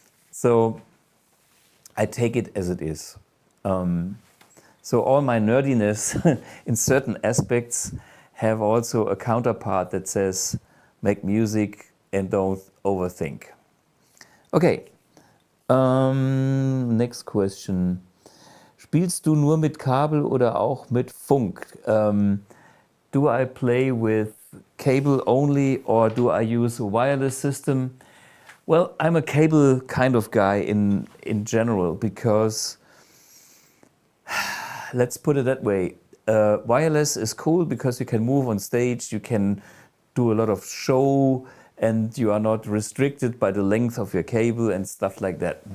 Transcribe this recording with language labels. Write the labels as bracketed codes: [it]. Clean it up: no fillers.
[en] So I take it as it is. So all my nerdiness in certain aspects have also a counterpart that says, make music and don't overthink. Okay, next question. [de] Spielst du nur mit Kabel oder auch mit Funk? [en] Do I play with cable only or do I use a wireless system? Well, I'm a cable kind of guy in general because, let's put it that way, wireless is cool because you can move on stage, you can do a lot of show, and you are not restricted by the length of your cable and stuff like that.